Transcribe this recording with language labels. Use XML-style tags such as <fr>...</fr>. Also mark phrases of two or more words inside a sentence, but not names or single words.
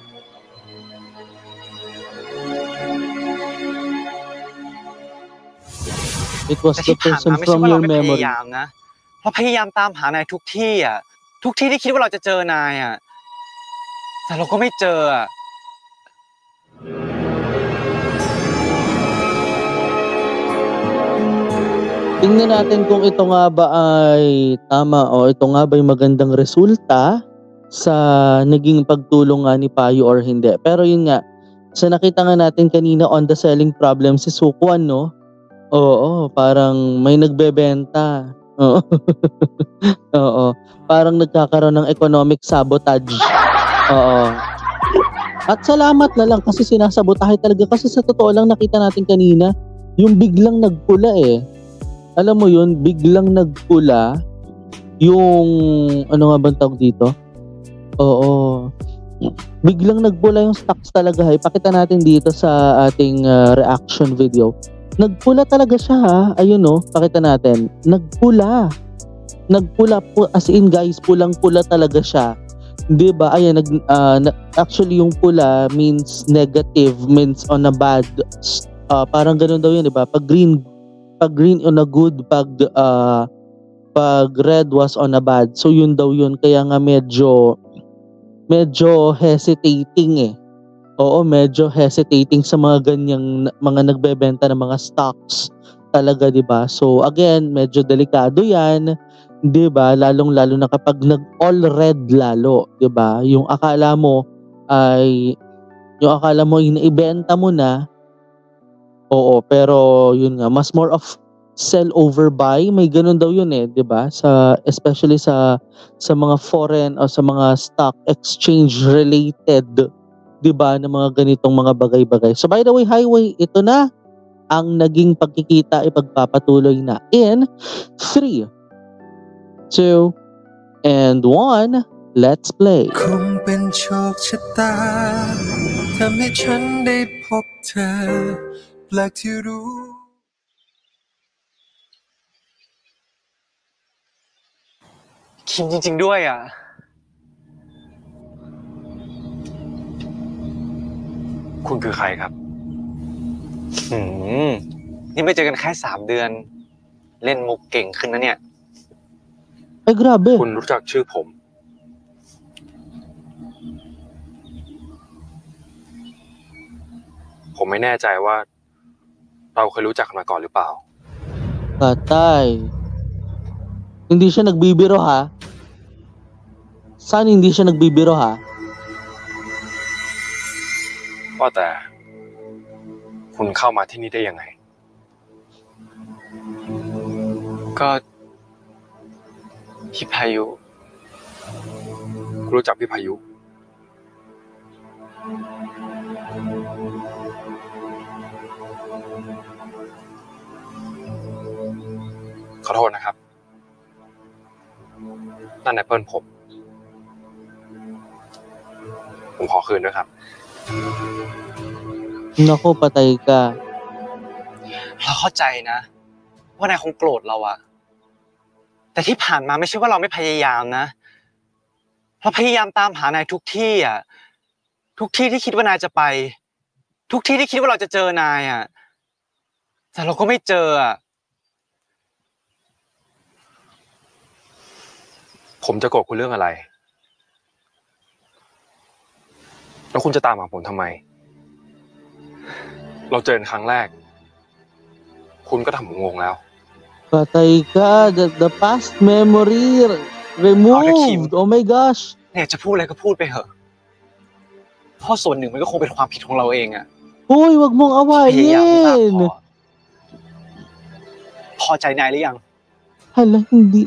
<en>It was</en> <th>แต่</th> <en>the</en> <th>ที่ผ่าน</th> <en>person</en> <th>มาไม่ใช่</th> <en>from</en> <th>ว่าเรา</th> <en>your</en> <th>ไม่พ</th> <en>memory.</en> <th>ยายามนะเราพยายามตามหานายทุกที่อ่ะ ทุกที่ที่คิดว่าเราจะเจอนายอ่ะ แต่เราก็ไม่เจออ่ะ</th> <tl>Tingnan natin kung ito nga ba ay tama o ito nga ba ay magandang resulta sa naging pagtulong nga ni Payo or hindi. Pero yun nga, sa nakita nga natin kanina</tl> <en>on the selling problem</en> <tl>si Sukwon, no? Oo, parang may nagbebenta. Oo. Oo. Parang nagkakaroon ng</tl> <en>economic sabotage.</en> <tl>Oo. At salamat na lang kasi sinasabotahe talaga kasi sa totoo lang nakita natin kanina yung biglang nagpula eh. Alam mo yun, biglang nagpula yung ano nga bang tawag dito? Oo. Biglang nagpula yung stocks talaga. Ipakita natin dito sa ating</tl> <en>reaction video.</en> <tl>Nagpula talaga siya ha. Ayun no, pakita natin. Nagpula. Nagpula po</tl> <en>as in guys,</en> <tl>pulang-pula talaga siya. 'Di ba? Ayan actually yung pula</tl> <en>means negative, means on a bad</en> <tl>parang ganoon daw 'yun, 'di ba? Pag green on a good, pag red was on a bad. So yun daw yun, kaya nga medyo hesitating eh. Oo, medyo hesitating sa mga ganyang mga nagbebenta ng mga stocks talaga, 'di ba? So again, medyo delikado 'yan 'Di ba? Lalong-lalo na kapag nag-all red lalo, 'di ba? Yung akala mo ay naibenta mo na, oo, pero yun nga, mas</tl> <en>more of sell over buy,</en> <tl>may ganun daw yun eh, 'di ba? Especially sa mga foreign o sa mga</tl> <en>stock exchange related,</en> <tl>'di ba, na mga ganitong mga bagay-bagay.</tl> <en>So by the way,</en> <tl>Highway, ito na ang naging pagkikita, ipagpapatuloy na</tl> <en>in 3, 2, and 1.</en> <tl>Let's play.</tl> <th>คงเป็นโชคชะตาทำให้ฉันได้พบเธอแปลกที่รู้ คิมจริงๆด้วยอ่ะ คุณคือใครครับ นี่ไม่เจอกันแค่3 เดือน เล่นมุกเก่งขึ้นนะเนี่ย</th> <tl>Ay, grabe.</tl> <th>คุณรู้จักชื่อผม ผมไม่แน่ใจว่าเราเคยรู้จักกันมาก่อนหรือเปล่า</th> <tl>Patay. Hindi siya nagbibiro ha? Saan hindi siya nagbibiro ha?</tl> <th>ว่าแต่คุณเข้ามาที่นี่ได้ยังไง ก็พี่พายุ คุณรู้จักพี่พายุ ขอโทษนะครับ นั่นแอปเปิลผมขอคืนด้วยครับ</th> <tl>Naku, patay ka.</tl> <th>เราเข้าใจนะว่านายคงโกรธเราอะแต่ที่ผ่านมาไม่ใช่ว่าเราไม่พยายามนะเราพยายามตามหานายทุกที่อะทุกที่ที่คิดว่านายจะไปทุกที่ที่คิดว่าเราจะเจอนายอะแต่เราก็ไม่เจออะ ผมจะโกรธคุณเรื่องอะไร แล้วคุณจะตามหาผมทำไม เราเจอกันครั้งแรก คุณก็ทำผมงงแล้ว</th> <tl>Patay ka.</tl> <en>The past memory removed. Oh my gosh.</en> <th>เนี่ยจะพูดอะไรก็พูดไปเถอะเพราะส่วนหนึ่งมันก็คงเป็นความผิดของเราเองอะ</th> <tl>Hoy, wag mong</tl> <th>พยายามมาก</th> <tl>awayin.</tl> <th>พอใจนายหรือยัง</th> <tl>Hala, hindi.</tl>